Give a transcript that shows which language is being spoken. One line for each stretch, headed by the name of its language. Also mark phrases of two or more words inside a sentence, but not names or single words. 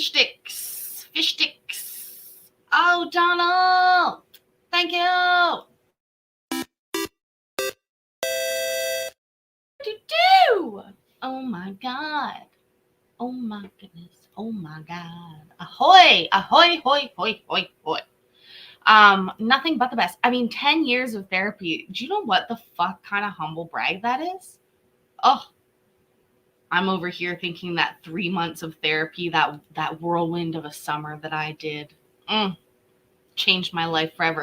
English: Fish sticks. fish sticks. Oh, Donald. Thank you. Do. Oh my God. Oh my goodness. Oh my God. Ahoy. Ahoy, hoy, hoy, hoy, hoy. Nothing but the best. I mean, 10 years of therapy. Do you know what the fuck kind of humble brag that is? Oh, I'm over here thinking that 3 months of therapy, that whirlwind of a summer that I did, changed my life forever.